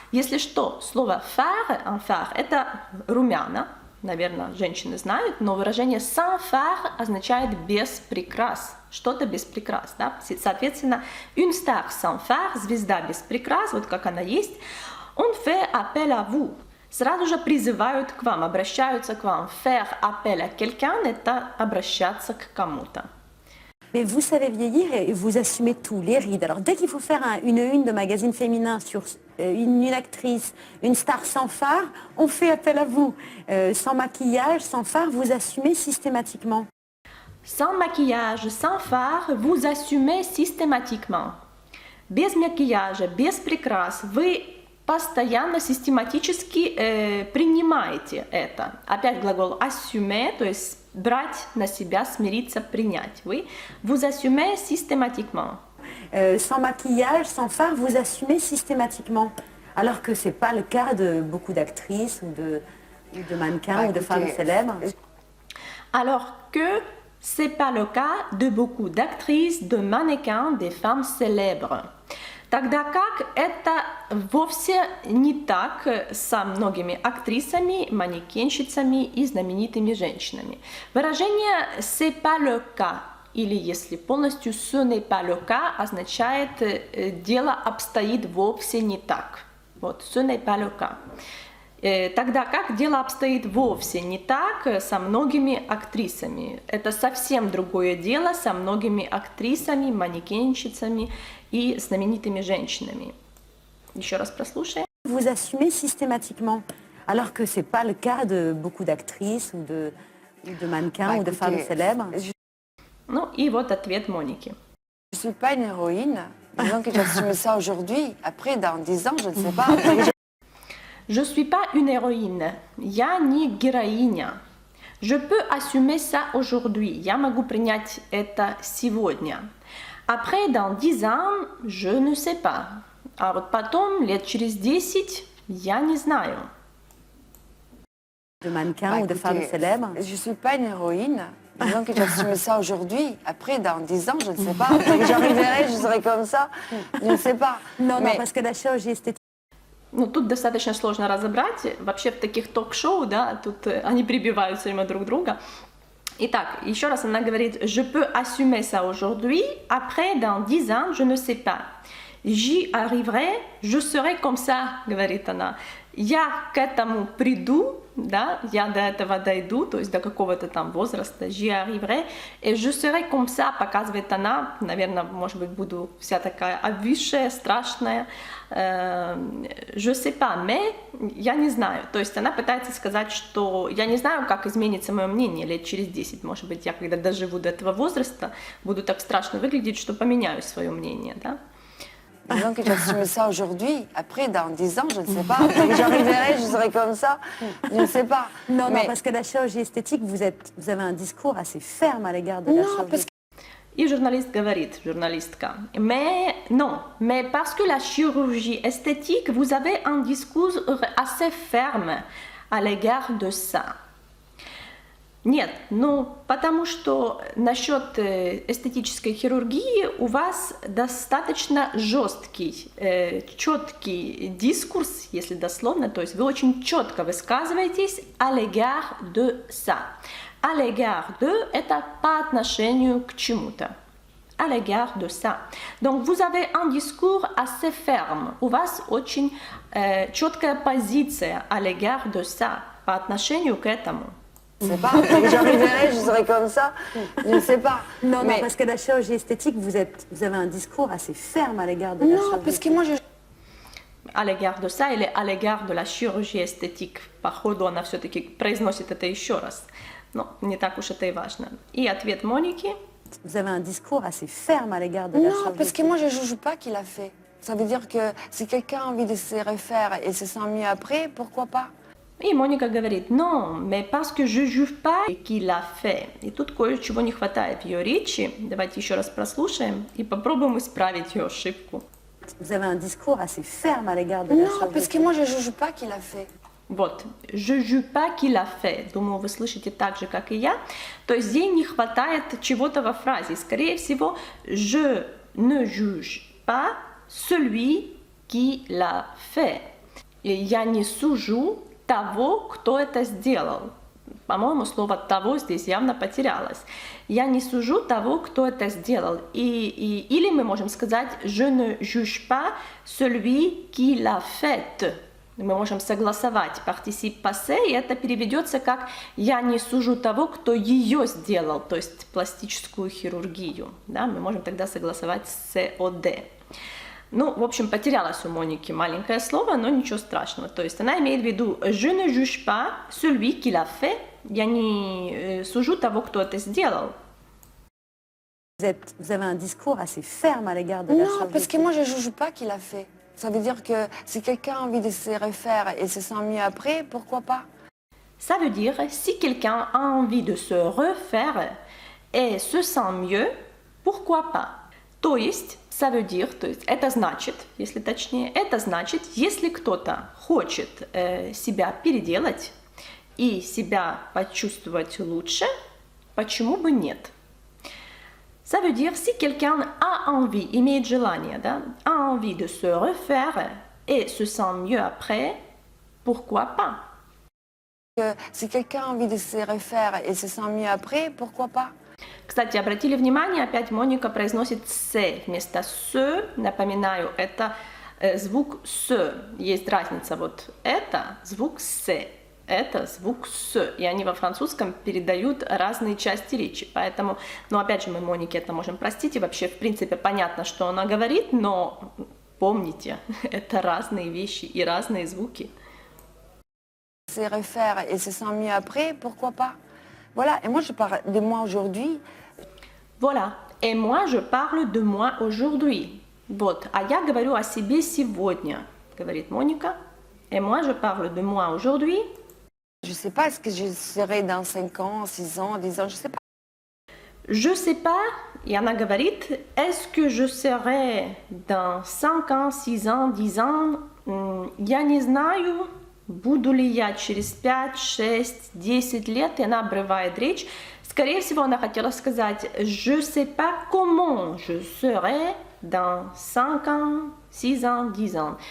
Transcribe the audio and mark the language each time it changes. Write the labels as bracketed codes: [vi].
[ru] Если что, слово «phare», «phare» — это румяна, наверное, женщины знают, но выражение [fr] «sans phare» [ru] означает «без прикрас», что-то без прикрас. Да? Соответственно, [fr] «une star sans phare», [ru] «звезда без прикрас», вот как она есть, [fr] «on fait appel à vous». [ru] Сразу же призывают к вам, обращаются к вам. [fr] «Faire appel à quelqu'un» [ru] — это обращаться к кому-то. [fr] Mais vous savez vieillir et vous assumez tout, les rides. Alors dès qu'il faut faire une de magazine féminin sur une actrice, une star sans phare, on fait appel à vous. Sans maquillage, sans phare, vous assumez systématiquement. Sans maquillage, sans phare, vous assumez systématiquement. [ru] Без макияжа, без прикрас, вы постоянно, систематически принимаете это. Опять глагол assumer, то есть брать на себя, смириться, принять. [fr] Oui. Vous assumez systématiquement. Sans maquillage, sans phare, vous assumez systématiquement. Alors que ce n'est pas le cas de beaucoup d'actrices ou de mannequins ou de femmes célèbres. Alors que ce n'est pas le cas de beaucoup d'actrices, de mannequins, des femmes célèbres. [ru] Тогда как это вовсе не так со многими актрисами, манекенщицами и знаменитыми женщинами. Выражение [fr] «c'est pas le cas» [ru] или если полностью [fr] «ce n'est pas le cas» [ru] означает «дело обстоит вовсе не так». Вот [fr] «ce n'est pas le cas». [ru] Тогда как дело обстоит вовсе не так со многими актрисами. Это совсем другое дело со многими актрисами, манекенщицами и знаменитыми женщинами. Еще раз прослушаем. [fr] Vous assumez systématiquement, alors que ce n'est pas le cas de beaucoup d'actrices ou de mannequins ou de femmes célèbres. [ru] Ну и вот ответ Моники. [fr] Je ne suis pas une héroïne. Disons que j'assume ça aujourd'hui. Après, dans 10 ans, je ne sais pas. Je suis pas une héroïne. [ru] Я не героиня. [fr] Je peux assumer ça aujourd'hui. [ru] Я могу принять это сегодня. [fr] Après, dans 10 ans, je ne sais pas. [ru] А вот потом, лет через 10, я не знаю. [fr] De mannequins ou de femmes célèbres. Je ne suis pas une héroïne. Disons que j'assume ça aujourd'hui. Après, dans 10 ans, je ne sais pas. Après que j'arriverai, je serai comme ça. Je ne sais pas. Non, non, parce que la chirurgie esthétique. [ru] Ну, тут достаточно сложно разобрать. Вообще в таких ток-шоу, да, тут они прибивают все время друг друга. Итак, еще раз она говорит, [fr] je peux assumer ça aujourd'hui, après, dans 10 ans, je ne sais pas. J'y arriverai, je serai comme ça, [ru] говорит она. Я к этому приду, да, я до этого дойду, то есть до какого-то там возраста, [fr] j'y arriverai, et je serai comme ça, [ru] показывает она, наверное, может быть, буду вся такая обвисшая, страшная, [fr] je sais pas, mais [ru] я не знаю, то есть она пытается сказать, что я не знаю, как изменится мое мнение лет через 10, может быть, я когда доживу до этого возраста, буду так страшно выглядеть, что поменяю свое мнение, да. [fr] Disons que j'assume ça aujourd'hui. Après, dans 10 ans, je ne sais pas. Après que j'arriverai, je serai comme ça. Je ne sais pas. Non, non, parce que la chirurgie esthétique, vous avez un discours assez ferme à l'égard de la chirurgie. [ru] И журналист говорит, журналистка, [fr] mais non, mais parce que la chirurgie esthétique, vous avez un discours assez ferme à l'égard de ça. [ru] Нет, ну, потому что насчет эстетической хирургии у вас достаточно жесткий, четкий дискурс, если дословно, то есть вы очень четко высказываетесь [fr] à l'égard de ça. À l'égard de [ru] – это по отношению к чему-то. [fr] À l'égard de ça. Donc, vous avez un discours assez ferme. [ru] У вас очень четкая позиция [fr] à l'égard de ça. [ru] по отношению к этому. [fr] Je sais pas, quand j'arriverai, je serai comme ça, je ne sais pas. Non, Mais- non, parce que la chirurgie esthétique, vous avez un discours assez ferme à l'égard de la Non, chirurgie parce que moi, je À l'égard de ça или à l'égard de la chirurgie эстетик, [ru] походу она все-таки произносит это еще раз. Но не так уж это и важно. И ответ Моники. [fr] Vous avez un discours assez ferme à l'égard de la Non, chirurgie parce que moi, je ne juge pas qu'il a fait. Ça veut dire que si quelqu'un a envie de se refaire et se sent mieux après, pourquoi pas? [ru] И Моника говорит, [fr] non, mais parce que je juge pas qu'il a fait. [ru] И тут кое-чего не хватает в ее речи. Давайте еще раз прослушаем и попробуем исправить ее ошибку. [fr] Vous avez un discours assez ferme à l'égard de la Non, chirurgie parce que moi, je ne juge pas qu'il a fait. [ru] Вот, [fr] je juge pas qu'il a fait. [ru] Думаю, вы слышите так же, как и я. То есть ей не хватает чего-то во фразе. Скорее всего, [fr] je ne juge pas celui qui l'a fait. [ru] И я не сужу того, кто это сделал. По-моему, слово «того» здесь явно потерялось. Я не сужу того, кто это сделал. Или мы можем сказать [fr] «je ne juge pas celui qui l'a fait». [ru] Мы можем согласовать participe passé, и это переведется как «я не сужу того, кто ее сделал», то есть пластическую хирургию. Да? Мы можем тогда согласовать COD. Ну, в общем, потерялось у Моники маленькое слово, но ничего страшного. То есть она имеет в виду [fr] «je ne juge pas celui qui l'a fait», [ru] я не сужу того, кто это сделал. [fr] Vous avez un discours assez ferme à l'égard de la Non, chirurgie parce que moi, je ne juge pas qu'il a fait. Ça veut dire que si quelqu'un a envie de se refaire et se sent mieux après, pourquoi pas? Ça veut dire, si quelqu'un a envie de se refaire et se sent mieux, pourquoi pas? [ru] То есть, [fr] ça veut dire, [ru] то есть, это значит, если точнее, это значит, если кто-то хочет себя переделать и себя почувствовать лучше, почему бы нет? [fr] Ça veut dire, si quelqu'un a envie, [ru] имеет желание, да, [fr] a envie de se refaire et se sent mieux après, pourquoi pas? Que si quelqu'un a envie de se refaire et se sent mieux après, pourquoi pas? [ru] Кстати, обратили внимание, опять Моника произносит «се» вместо «с». Напоминаю, это звук «с». Есть разница, вот это звук «се», это звук «с». И они во французском передают разные части речи. Поэтому, ну опять же, мы Монике это можем простить. И вообще, в принципе, понятно, что она говорит, но помните, это разные вещи и разные звуки. [fr] Se refaire et se sent mieux après, pourquoi pas? Voilà, et moi, je parle de moi aujourd'hui. Voilà. Et moi, je parle de moi aujourd'hui. [ru] Вот. А я говорю о себе сегодня, говорит Моника. [fr] Et moi, je parle de moi aujourd'hui. Je ne sais pas, est-ce que je serai dans 5 ans, 6 ans, 10 ans, je ne sais pas. Je sais pas, [ru] и она говорит, [fr] est-ce que je serai dans 5 ans, 6 ans, 10 ans? [ru] Я не знаю, буду ли я через 5, 6, 10 лет, и она обрывает речь. Скорее всего, она хотела сказать, [fr] je sais pas comment je serai dans 5 ans, 6 ans, 10 ans.